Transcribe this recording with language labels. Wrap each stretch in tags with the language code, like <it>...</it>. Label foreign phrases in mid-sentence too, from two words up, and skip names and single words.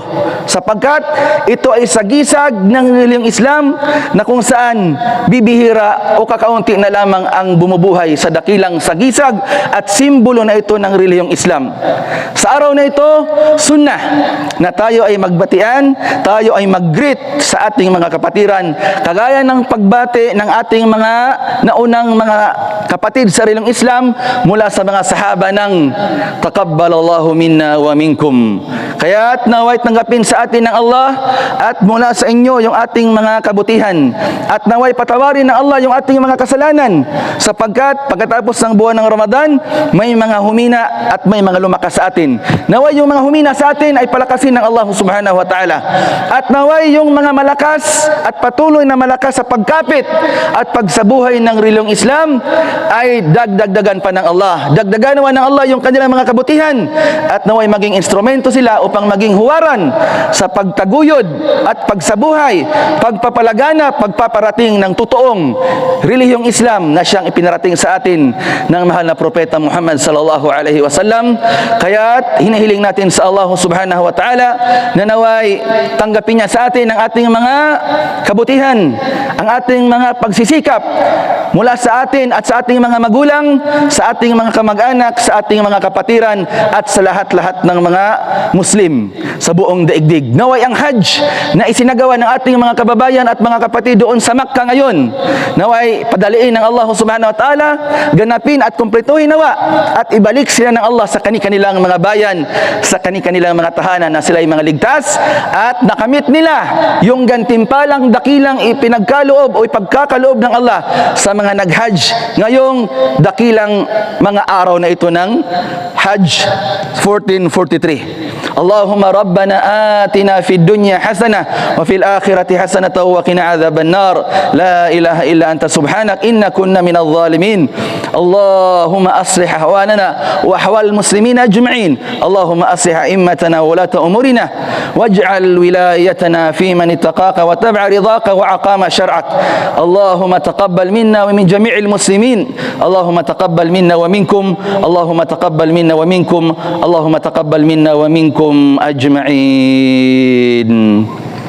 <tl>Sapagkat ito ay sagisag ng relihiyong Islam na kung saan bibihira o kakaunti na lamang ang bumubuhay sa dakilang sagisag at simbolo na ito ng relihiyong Islam. Sa araw na ito, sunnah na tayo ay magbatian, tayo ay mag-greet sa ating mga kapatiran, kagaya ng pagbati ng ating mga naunang mga kapatid sa relihiyong Islam mula sa mga sahaba ng</tl> <ar>تقبل الله منا ومنكم.</ar> <tl>Kaya't naway tanggapin sa atin ng Allah at mula sa inyo yung ating mga kabutihan, at naway patawarin ng Allah yung ating mga kasalanan, sapagkat pagkatapos ng buwan ng Ramadan may mga humina at may mga lumakas sa atin. Naway yung mga humina sa atin ay palakasin ng Allah</tl> <ar>سبحانه وتعالى,</ar> <tl>at naway yung mga malakas at patuloy na malakas sa pagkapit at pagsabuhay ng relihiyong Islam ay dagdagan pa ng Allah, dagdagan naman ng Allah yung kanilang mga kabutihan, at naway maging instrumento sila upang maging huwaran sa pagtaguyod at pagsabuhay, pagpapalagana, pagpaparating ng totoong relihiyong Islam na siyang ipinarating sa atin ng mahal na propeta Muhammad</tl> <ar>صلى الله عليه وسلم.</ar> <tl>Kaya't hinihiling natin sa Allah</tl> <ar>سبحانه وتعالى</ar> <tl>na naway tanggapin niya sa atin ang ating mga kabutihan, ang ating mga pagsisikap mula sa atin at sa ating mga magulang, sa ating mga kamag-anak, sa ating mga kapatiran, at sa lahat-lahat ng mga Muslim sa buong daigdig. Naway ang Hajj na isinagawa ng ating mga kababayan at mga kapatid doon sa Makkah ngayon, naway padaliin ng Allah</tl> <ar>سبحانه وتعالى,</ar> <tl>ganapin at kumpletuhin nawa, at ibalik sila ng Allah sa kanilang mga bayan, sa kanilang mga tahanan, na sila ay mga ligtas at nakamit nila yung gantimpalang dakilang ipinagkaloob o ipagkakaloob ng Allah sa mga nag-Hajj ngayong dakilang mga araw na ito ng Hajj 1443.</tl> <ar>اللهم ربنا آتنا في الدنيا حسنة وفي الآخرة حسنة وقنا عذاب النار. لا إله إلا أنت سبحانك إنا كنا من الظالمين. اللهم أصلح أحوالنا وأحوال المسلمين أجمعين. اللهم أصلح أئمتنا وولاة أمورنا واجعل ولايتنا في من اتقاك وتبع رضاك وأقام شرعك. اللهم تقبل منا ومن جميع المسلمين. اللهم تقبل منا ومنكم. اللهم تقبل منا ومنكم. اللهم تقبل منا ومنكم أجمعين.</ar>